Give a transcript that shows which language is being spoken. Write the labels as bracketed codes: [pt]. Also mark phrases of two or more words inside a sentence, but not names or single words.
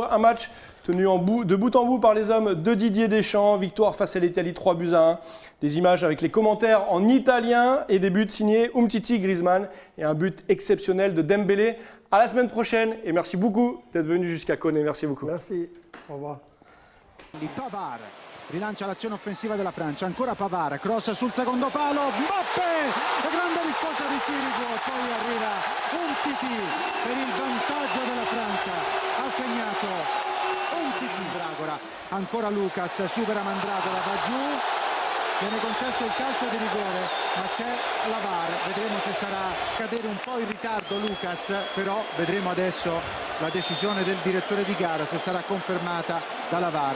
[fr] Un match tenu de bout en bout par les hommes de Didier Deschamps. Victoire face à l'Italie 3-1. Des images avec les commentaires en italien et des buts signés Umtiti, Griezmann et un but exceptionnel de Dembélé. À la semaine prochaine et merci beaucoup d'être venu jusqu'à Koné. Merci beaucoup. Merci. Au revoir. [it] Pavard rilancia l'azione offensiva della Francia, ancora Pavard, cross sul secondo palo, Mbappé, grande risposta di Sirigu, poi arriva Umtiti per il vantaggio della Francia, ha segnato Umtiti, Dragora, ancora Lucas, supera Mandragora, va giù, viene concesso il calcio di rigore, ma c'è la VAR, vedremo se sarà cadere un po' in ritardo Lucas, però vedremo adesso la decisione del direttore di gara se sarà confermata dalla VAR.